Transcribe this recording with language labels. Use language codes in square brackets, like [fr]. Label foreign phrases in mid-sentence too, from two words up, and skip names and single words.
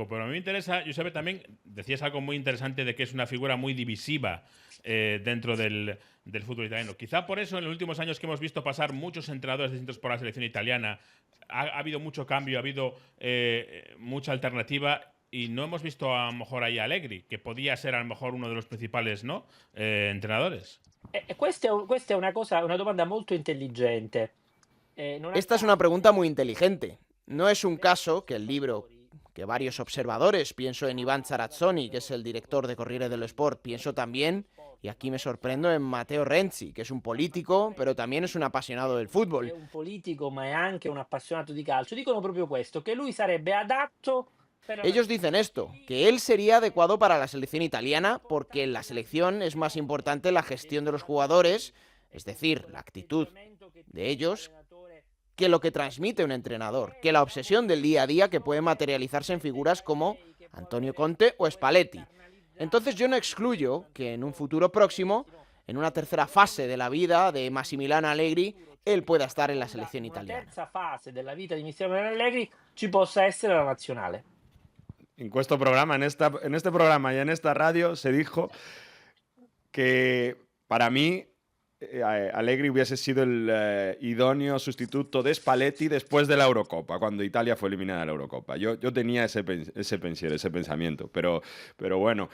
[es] Pero a mí me interesa, Giuseppe, también decías algo muy interesante de que es una figura muy divisiva dentro del fútbol italiano. Quizá por eso en los últimos años que hemos visto pasar muchos entrenadores distintos por la selección italiana, ha habido mucho cambio, ha habido mucha alternativa. Y no hemos visto a lo mejor ahí a Allegri, que podía ser a lo mejor uno de los principales, ¿no? Entrenadores. [it] Questa è una domanda molto intelligente. [es] Esta es una pregunta muy inteligente. No es un caso que el libro que varios observadores, pienso en Iván Zarazzoni, que es el director de Corriere dello Sport, pienso también, y aquí me sorprendo, en Matteo Renzi, que es un político, pero también es un apasionado del fútbol. [it] È un politico, ma è anche un appassionato di calcio. Dicono proprio questo, che lui sarebbe adatto. [es] Ellos dicen esto, que él sería adecuado para la selección italiana porque en la selección es más importante la gestión de los jugadores, es decir, la actitud de ellos, que lo que transmite un entrenador, que la obsesión del día a día que puede materializarse en figuras como Antonio Conte o Spalletti. Entonces yo no excluyo que en un futuro próximo, en una tercera fase de la vida de Massimiliano Allegri, él pueda estar en la selección italiana. [it] En la terza fase della vita di Massimiliano Allegri ci possa essere la nazionale. [es] En este programa, en este programa y en esta radio se dijo que para mí Allegri hubiese sido el idóneo sustituto de Spalletti después de la Eurocopa, cuando Italia fue eliminada de la Eurocopa. Yo tenía ese pensamiento, pero bueno.